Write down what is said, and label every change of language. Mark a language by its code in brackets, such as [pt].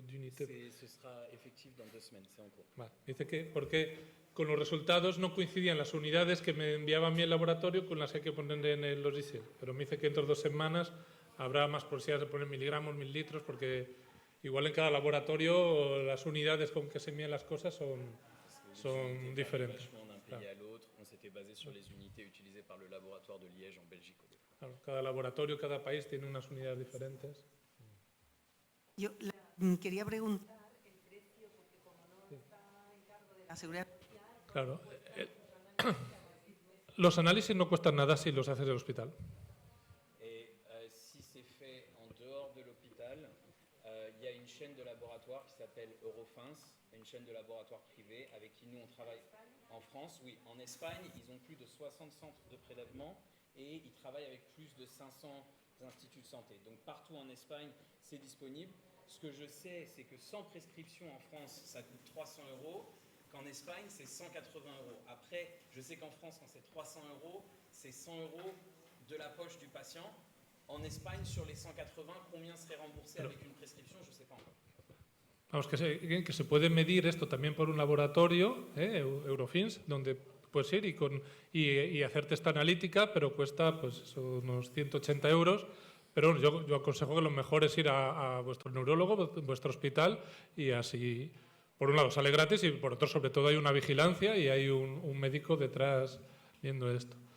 [fr] Ce sera effectif dans 2 semaines, c'est en cours. [es] Vale. Dice que porque con los resultados no coincidían las unidades que me enviaba a mí el laboratorio con las que hay que poner en el logiciel. Pero me dice que dentro de 2 semanas habrá más posibilidades de poner miligramos, mililitros, porque igual en cada laboratorio las unidades con que se miden las cosas son diferentes. [fr] On s'était basé sur les unités utilisées par le laboratoire de Liège en Belgique. [es] Claro, cada laboratorio, cada país tiene unas unidades diferentes. Yo quería preguntar el precio, porque como no está en cargo de la seguridad social... Claro. Los análisis no cuestan nada si los haces en el hospital. [fr] Si c'est fait en dehors de l'hôpital, il y a une chaîne de laboratoire qui s'appelle Eurofins, une chaîne de laboratoire privée avec qui nous on travaille en France. Oui, en Espagne, ils ont plus de 60 centres de prélèvement et ils travaillent avec plus de 500 instituts de santé. Donc partout en Espagne, c'est disponible. Ce que je sais, c'est que sans prescription en France, ça coûte 300 €, qu'en Espagne, c'est 180 €. Après, je sais qu'en France, quand c'est 300 €, c'est 100 € de la poche du patient. En Espagne, sur les 180, combien serait remboursé avec une prescription? Je ne sais pas encore. [es] Vamos, que se puede medir esto también por un laboratorio, Eurofins, donde puedes ir y hacerte esta analítica, pero cuesta pues, unos 180 €. Pero yo aconsejo que lo mejor es ir a vuestro neurólogo, vuestro hospital, y así, por un lado, sale gratis y por otro, sobre todo, hay una vigilancia y hay un médico detrás viendo esto.